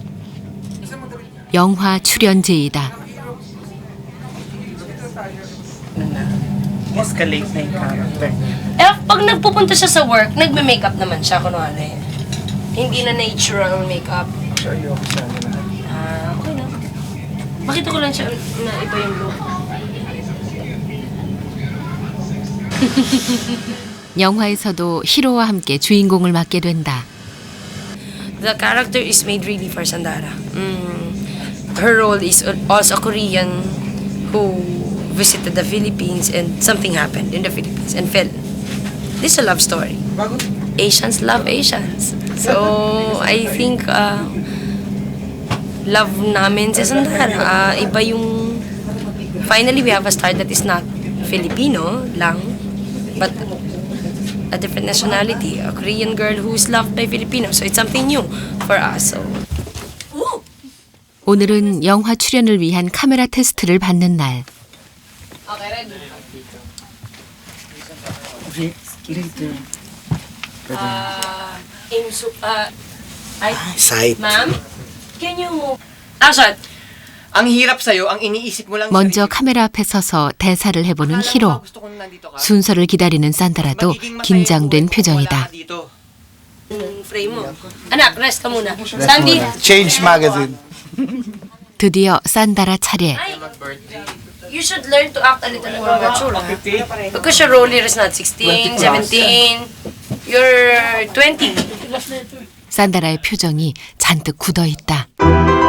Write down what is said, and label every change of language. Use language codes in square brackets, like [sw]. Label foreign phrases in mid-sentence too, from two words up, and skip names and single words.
[ko] 영화 출연 제의다. [tl] Escalate na yung character. Pag nagpupunta siya sa work, nagme-makeup naman siya, kunwari. Hindi na natural makeup. [en] Show you [tl] ako sa ano. Okay na. Makita ko lang siya na iba yung look. [ko] 영화에서도 히로와 함께 주인공을 맡게 된다. [en] The character is made really for Sandara. Her role is also a Korean who visited the Philippines and something happened in the Philippines and fell. This is a love story. Asians love Asians. So, I think [tl] love namin si Sandara. Iba yung... [en] Finally, we have a star that is not Filipino lang, but a different nationality, a Korean girl who is loved by Filipinos. So it's something new for us. So. [ko] 오늘은 영화 출연을 위한 카메라 테스트를 받는 날. [en] Okay, ready? Sight. Ma'am, can you move? Action! [tl] Ang hirap sa'yo, ang iniisip mo lang [ko] 먼저 카메라 앞에 서서 대사를 해보는 히로. 순서를 기다리는 산다라도 긴장된 표정이다. [tl] Frame mo. Anak, rest ka muna. Sandy! [en] Change magazine. [ko] 드디어 산다라 차례. [en] You should learn to act a little more mature. Because your role here is not 16, 17. You're 20. [ko] 산다라의 표정이 잔뜩 굳어 있다.